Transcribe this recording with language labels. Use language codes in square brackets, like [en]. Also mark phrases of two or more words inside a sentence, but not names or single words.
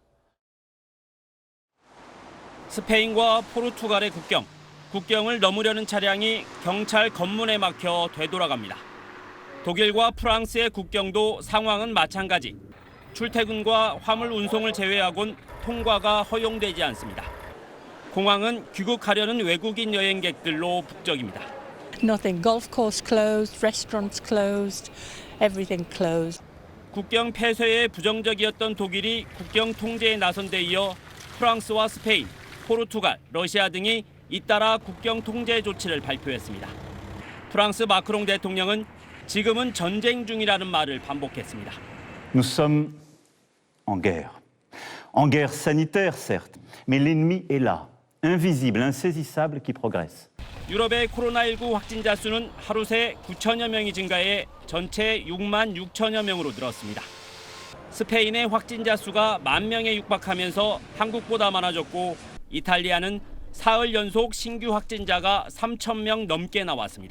[ko] 스페인과 포르투갈의 국경을 넘으려는 차량이 경찰 검문에 막혀 되돌아갑니다. 독일과 프랑스의 국경도 상황은 마찬가지. 출퇴근과 화물 운송을 제외하곤 통과가 허용되지 않습니다. 공항은 귀국하려는 외국인 여행객들로 북적입니다. [en] Nothing. Golf course closed, restaurants closed, everything closed. [ko] 국경 폐쇄에 부정적이었던 독일이 국경 통제에 나선 데 이어 프랑스와 스페인, 포르투갈, 러시아 등이 잇따라 국경 통제 조치를 발표했습니다. 프랑스 마크롱 대통령은 지금은 전쟁 중이라는 말을 반복했습니다. [fr] Nous sommes en guerre. En guerre sanitaire, certes, mais l'ennemi est là, invisible, insaisissable, qui progresse. [ko] 유럽의 코로나19 확진자 수는 하루 새 9천여 명이 증가해 전체 6만 6천여 명으로 늘었습니다. 스페인의 확진자 수가 1만 명에 육박하면서 한국보다 많아졌고 이탈리아는 사흘 연속 신규 확진자가 3천 명 넘게 나왔습니다.